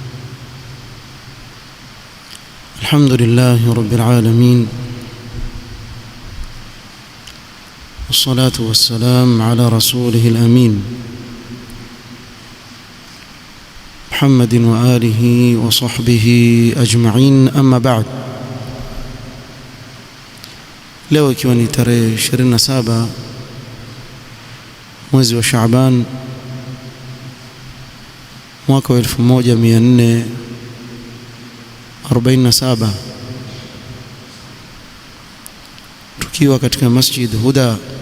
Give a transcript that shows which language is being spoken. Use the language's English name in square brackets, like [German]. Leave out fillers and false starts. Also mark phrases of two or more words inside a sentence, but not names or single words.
[Arabic] الحمد لله رب العالمين، والصلاة والسلام على رسوله الأمين محمد وآله وصحبه أجمعين، أما بعد. [Swahili] leo ikiwa ni tarehe 27 mwezi wa Shaaban mwaka wa 1447, tukiwa katika Masjid Huda,